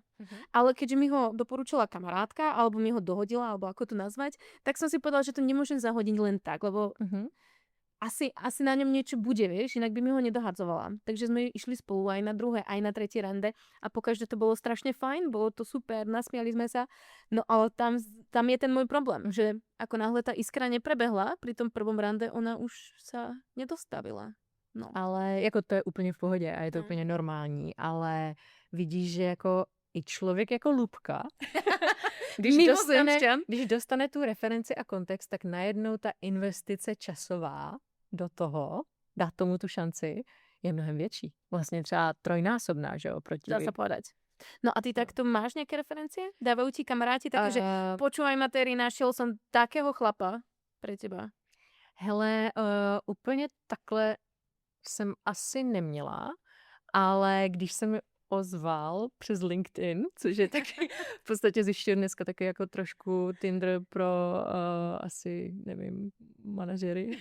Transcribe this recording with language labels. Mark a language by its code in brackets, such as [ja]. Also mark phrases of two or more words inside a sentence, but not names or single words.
[sk] Ale keďže mi ho doporučila kamarátka, alebo mi ho dohodila, alebo ako to nazvať, tak som si povedala, že to nemôžem zahodiť len tak, lebo asi na ňom niečo bude, vieš, inak by mi ho nedohadzovala. Takže sme išli spolu aj na druhé, aj na tretie rande a pokaždé to bolo strašne fajn, bolo to super, nasmiali sme sa. No ale tam je ten môj problém, že ako náhle tá iskra neprebehla, pri tom prvom rande ona už sa nedostavila. No. [cs] Ale jako to je úplně v pohodě a je to úplně normální, ale vidíš, že jako i člověk jako Lubka, když dostane tu referenci a kontext, tak najednou ta investice časová do toho, dát tomu tu šanci, je mnohem větší. Vlastně třeba trojnásobná, že jo, proti... [sk] Dá sa povedať. No a ty takto máš nejaké referencie? Dávajú ti kamaráti také, že počúvaj Materi, našiel som takého chlapa pre teba. [cs] Hele, úplně takhle jsem asi neměla, ale když jsem ozval přes LinkedIn, což je taky v podstatě zjišťuji dneska taky jako trošku Tinder pro asi, nevím, manažery.